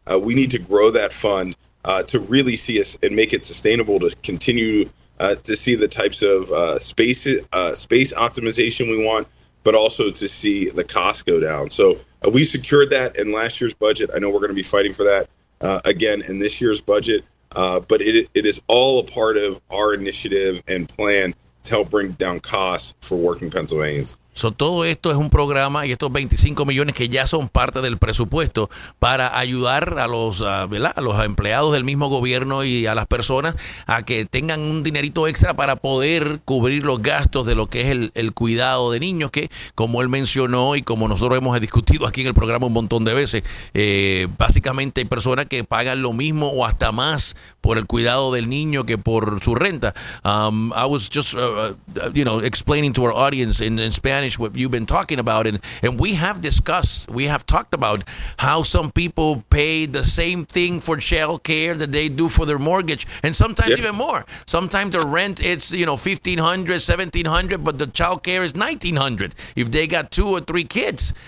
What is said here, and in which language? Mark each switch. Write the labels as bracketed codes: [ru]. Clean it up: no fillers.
[en] We need to grow that fund to really see us and make it sustainable to continue to see the types of space optimization we want, but also to see the cost go down. So we secured that in last year's budget. I know we're going to be fighting for that again in this year's budget, but it is all a part of our initiative and plan to help bring down costs for working Pennsylvanians. [es] So todo esto es un programa, y estos 25 millones que ya son parte del presupuesto para ayudar a los, ¿verdad?, a los empleados del mismo gobierno y a las personas a que tengan un dinerito extra para poder cubrir los gastos de lo que es el cuidado de niños, que como él mencionó y como nosotros hemos discutido aquí en el programa un montón de veces, básicamente hay personas que pagan lo mismo o hasta más por el cuidado del niño que por su renta. [en] I was just explaining to our audience in Spanish what you've been talking about, and we have discussed, we have talked about how some people pay the same thing for child care that they do for their mortgage, and sometimes even more. Sometimes the rent, it's $1,500, $1,700, but the child care is $1,900 if they got two or three kids.